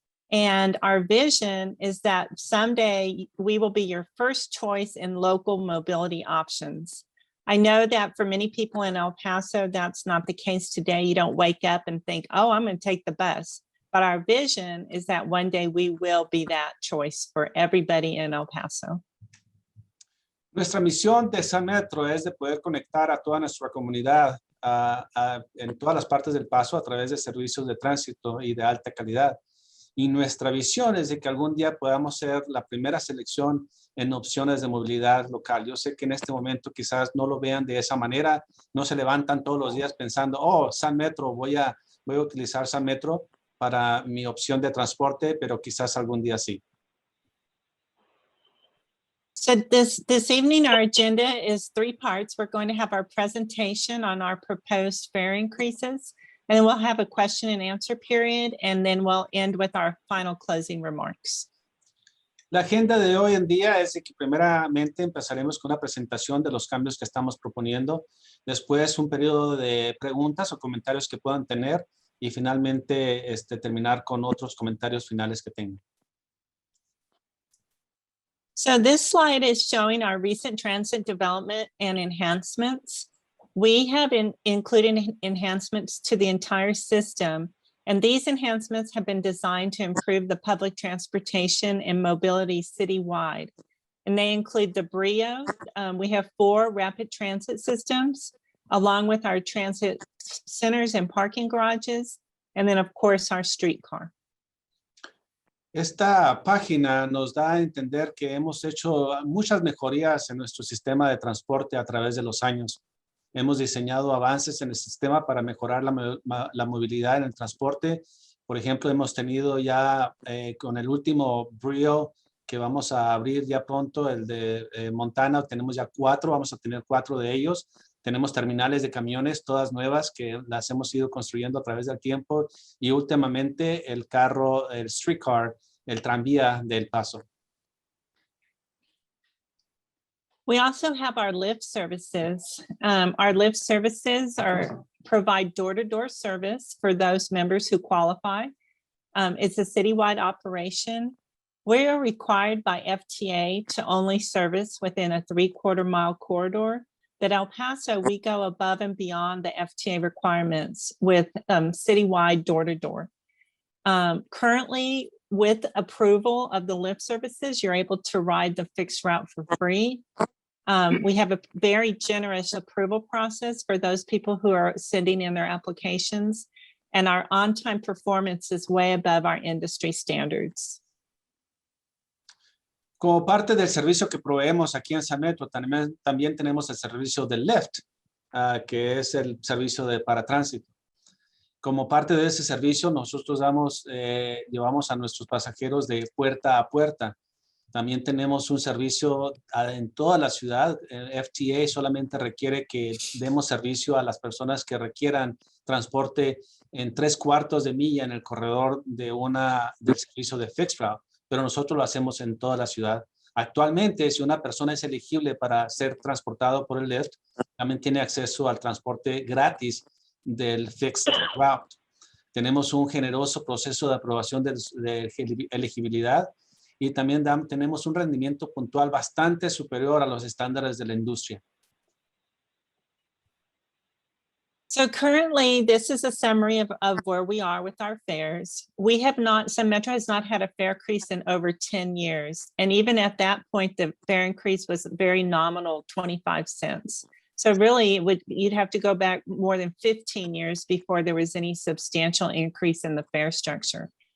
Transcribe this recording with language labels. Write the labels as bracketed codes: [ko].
[en] And our vision is that someday we will be your first choice in local mobility options. I know that for many people in El Paso, that's not the case today. You don't wake up and think, oh, I'm going to take the bus. But our vision is that one day we will be that choice for everybody in El Paso. [es] Nuestra misión de San Metro es de poder conectar a toda nuestra comunidad en todas las partes del Paso a través de servicios de tránsito y de alta calidad. Y nuestra visión es de que algún día podamos ser la primera selección en opciones de movilidad local. Yo sé que en este momento quizás no lo vean de esa manera, no se levantan todos los días pensando, oh, San Metro, voy a utilizar San Metro para mi opción de transporte, pero quizás algún día sí. [en] So this evening, our agenda is 3 parts. We're going to have our presentation on our proposed fare increases, and then we'll have a question and answer period, and then we'll end with our final closing remarks. [es] La agenda de hoy en día es de que primeramente empezaremos con una presentación de los cambios que estamos proponiendo, después un periodo de preguntas o comentarios que puedan tener y finalmente terminar con otros comentarios finales que tengan. [en] So this slide is showing our recent transit development and enhancements. We have included enhancements to the entire system, and these enhancements have been designed to improve the public transportation and mobility citywide. And they include the BRIO. We have 4 rapid transit systems, along with our transit centers and parking garages, and then of course our streetcar. [es] Esta página nos da a entender que hemos hecho muchas mejorías en nuestro sistema de transporte a través de los años. Hemos diseñado avances en el sistema para mejorar la movilidad en el transporte. Por ejemplo, hemos tenido ya con el último BRIO que vamos a abrir ya pronto, el de Montana, tenemos ya 4, vamos a tener 4 de ellos. Tenemos terminales de camiones, todas nuevas, que las hemos ido construyendo a través del tiempo. Y últimamente el carro, el streetcar, el tranvía del Paso. [en] We also have our Lyft services. Our Lyft services provide door-to-door service for those members who qualify. It's a citywide operation. We are required by FTA to only service within a 3/4 mile corridor. But El Paso, we go above and beyond the FTA requirements with citywide door-to-door. Currently, with approval of the Lyft services, you're able to ride the fixed route for free. We have a very generous approval process for those people who are sending in their applications, and our on-time performance is way above our industry standards. [es] Como parte del servicio que proveemos aquí en San Metro, también tenemos el servicio del Lyft, que es el servicio de paratránsito. Como parte de ese servicio, nosotros llevamos a nuestros pasajeros de puerta a puerta. También tenemos un servicio en toda la ciudad. El FTA solamente requiere que demos servicio a las personas que requieran transporte en 3/4 de milla en el corredor del servicio de fixed route, pero nosotros lo hacemos en toda la ciudad. Actualmente, si una persona es elegible para ser transportado por el Lyft, también tiene acceso al transporte gratis del fixed route. Tenemos un generoso proceso de aprobación de elegibilidad y también tenemos un rendimiento puntual bastante superior a los estándares de la industria. [en] So currently, this is a summary of where we are with our fares. San Metro has not had a fare increase in over 10 years. And even at that point, the fare increase was very nominal, 25 cents. So really, you'd have to go back more than 15 years before there was any substantial increase in the fare structure.